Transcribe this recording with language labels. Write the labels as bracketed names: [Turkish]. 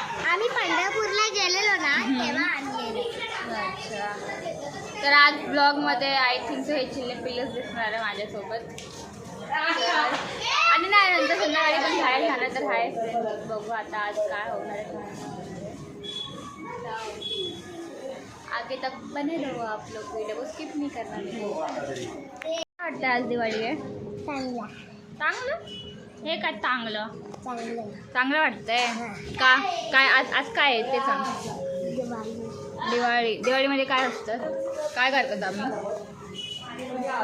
[Marathi] आम्ही पंढरपूरला गेलेलो ना तेव्हा आणलेलं. अच्छा. तर आज ब्लॉगमध्ये [English] I think [Marathi] हे चिल्ले पिल्लच दिसणार आहे माझ्यासोबत. आणि नाही नंतर संध्याकाळी पण बाहेर झालं तर आहे. बघू आता आज काय होणार आहे. [Hindi] आगे तक बने रहो आप लोग, वीडियो को स्किप नहीं करना. [Marathi] वाटतं आज दिवाळी आहे चांगलं. हे काय चांगलं चांगलं वाटतंय का? काय आज काय आहे ते सांग. दिवाळीमध्ये काय असतं, काय करतात आम्ही?